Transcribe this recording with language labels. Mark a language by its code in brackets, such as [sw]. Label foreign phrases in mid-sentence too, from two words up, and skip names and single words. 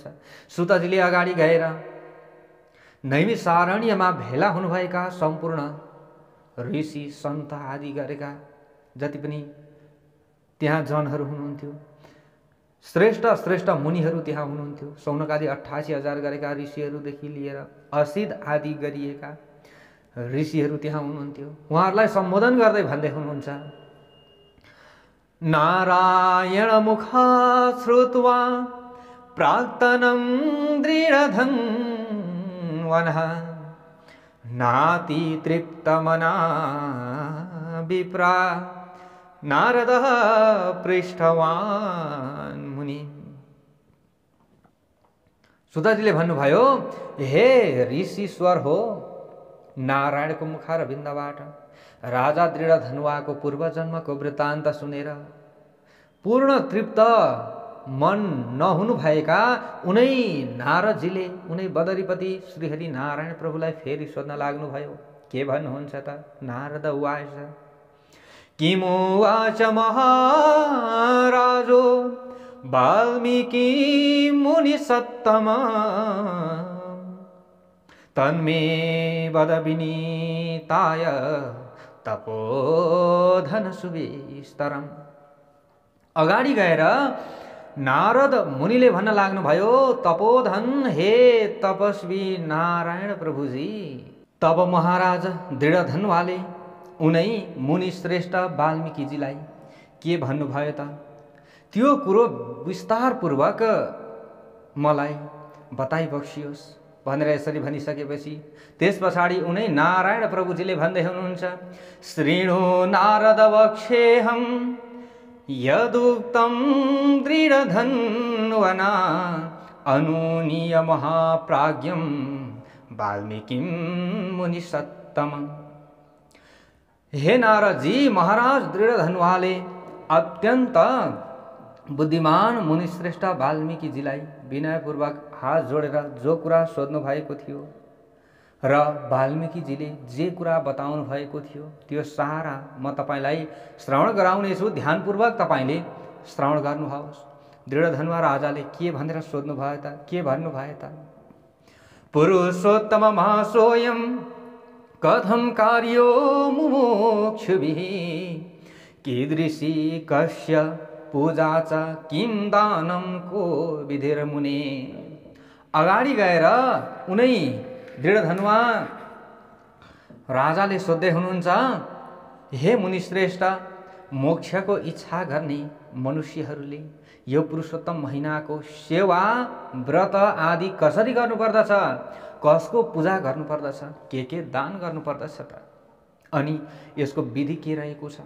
[ne] सुतजीले अगाडि गएर नैमिषारण्यमा भेला हुनुभएका सम्पूर्ण ऋषि सन्त आदि गरेका जति पनि त्यहाँ जनहरू हुनुहुन्थ्यो, श्रेष्ठ श्रेष्ठ मुनिहरू त्यहाँ हुनुहुन्थ्यो। सौनकादि 88,000 गरेका ऋषिहरूदेखि लिएर असिध आदि गरिएका ऋषिहरू त्यहाँ हुनुहुन्थ्यो। उहाँहरूलाई सम्बोधन गर्दै भन्दै हुनुहुन्छ, [sa] नारायण मुखात् श्रुत्वा प्राक्तनं दृढधन्वनः नाति तृप्तमना विप्रा नारदः पृष्ठवान् मुनि। [ne] सुतजीले भन्नुभयो, हे ऋषिश्वर हो, नारायणको मुखारविन्दबाट राजा दृढधनुवाको पूर्वजन्मको वृत्तान्त सुनेर पूर्ण तृप्त मन नहुनु भएका उनै नारदजीले उनै बदरीपति श्रीहरि नारायण प्रभुलाई फेरि सोध्न लाग्नुभयो। के भन्नुहुन्छ त? [sa] नारद उवाच, किमुवाच महाराजो वाल्मीकि मुनि सत्तम तन्मे वद विनीताय तपोधन सुविस्तरम। [ne] अगाडि गएर नारद मुनिले भन्न लाग्नुभयो, तपोधन हे तपस्वी नारायण प्रभुजी, तब महाराज दृढधनुवाले उनै मुनि श्रेष्ठ वाल्मीकिजीलाई के भन्नुभयो त? त्यो कुरो विस्तारपूर्वक मलाई बताइ बक्सियोस् भनेर यसरी भनिसकेपछि त्यस पछाडि उनै नारायण प्रभुजीले भन्दै हुनुहुन्छ, [sa] श्रीणु नारद वक्षेहम यदुक्तं दृढधन्वना अनुनीय महाप्राज्ञं वाल्मीकिं मुनिसत्तम। [ne] हे नारदजी, महाराज दृढधनुवाले अत्यन्त बुद्धिमान मुनिश्रेष्ठ वाल्मीकिजीलाई विनयपूर्वक हात जोडेर जो कुरा सोध्नु भएको थियो र वाल्मीकिजीले जे कुरा बताउनु भएको थियो त्यो सारा म तपाईलाई श्रवण गराउनेछु। ध्यानपूर्वक तपाईले श्रवण गर्नुहोस्। दृढधनुवा राजाले के भनेर सोध्नु भयो त, के भन्नु भयो त? [sa] पुरुषोत्तम महासोयम कथम कार्यो मुमुक्षुभिः कीदृशी कस्य पूजा च किं दानं को विधिर्मुने। [ne] अगाडि गएर उनै दृढधनुवा राजाले सोध्दै हुनुहुन्छ, हे मुनिश्रेष्ठ, मोक्षको इच्छा गर्ने मनुष्यहरूले यो पुरुषोत्तम महिनाको सेवा व्रत आदि कसरी गर्नुपर्दछ, कसको पूजा गर्नुपर्दछ, के दान गर्नुपर्दछ त, अनि यसको विधि के रहेको छ?